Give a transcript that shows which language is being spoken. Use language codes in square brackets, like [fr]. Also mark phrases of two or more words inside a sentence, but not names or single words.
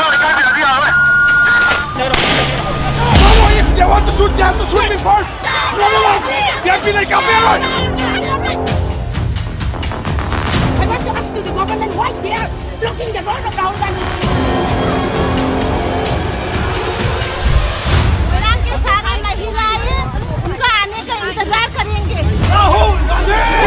[en] If they want to shoot, they have to shoot me first. They have been like a parrot. I want to ask you, the government, why they are blocking the road around them? [hi] के सारे महिलाएं उनका आने का इंतजार करेंगे. राहुल गांधी!